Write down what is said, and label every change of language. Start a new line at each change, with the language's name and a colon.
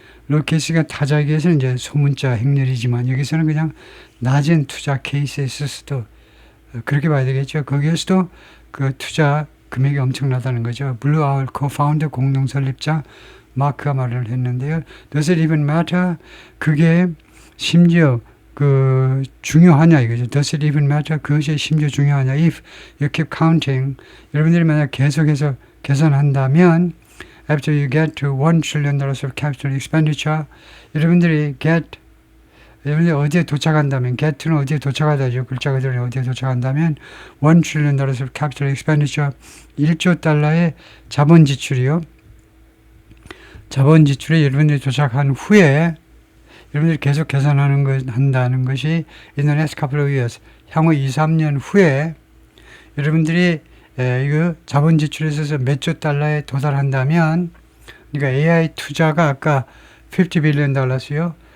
Korean: low case가 타자기에서는 이제 소문자 행렬이지만 여기서는 그냥 낮은 투자 케이스에 있어서도 그렇게 봐야 되겠죠. 거기에서도 그 투자 금액이 엄청나다는 거죠. 블루 아울 co-founder 공동 설립자 마크가 말을 했는데요.
English: Does it even matter?
Korean: 그게 심지어 중요하냐 이거죠.
English: Does it even matter?
Korean: 그것이 심지어 중요하냐?
English: If you keep counting,
Korean: 여러분들이 만약 계속해서 계산한다면
English: after you get to $1 trillion of capital expenditure,
Korean: 여러분들이 어디에 도착한다면, get는 어디에 도착하다죠. 글자 그대로 어디에 도착한다면
English: $1 trillion of capital expenditure,
Korean: 1조 달러의 자본 지출이요. 자본 지출에 여러분들이 도착한 후에 여러분들이 계속 한다는 것이
English: in the next couple of years,
Korean: 향후 2-3년 후에 여러분들이 이거 자본 지출에 있어서 몇 조 달러에 도달한다면, 그러니까 AI 투자가 아까 $50 billion 달러였어요.